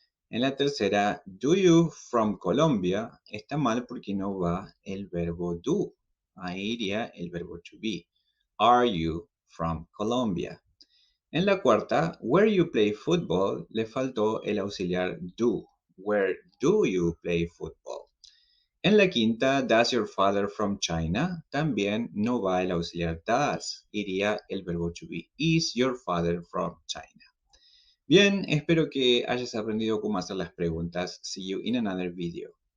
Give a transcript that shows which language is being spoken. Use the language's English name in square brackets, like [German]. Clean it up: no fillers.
[Spanish] En la tercera, [English] do you from Colombia [Spanish] está mal porque no va el verbo do. Ahí iría el verbo to be. [English] Are you from Colombia? [Spanish] En la cuarta, [English] where you play football, [Spanish] le faltó el auxiliar do. [English] Where do you play football? [Spanish] En la quinta, [English] does your father from China, [Spanish] también no va el auxiliar does, iría el verbo to be. [English] Is your father from China? [Spanish] Bien, espero que hayas aprendido cómo hacer las preguntas. [English] See you in another video.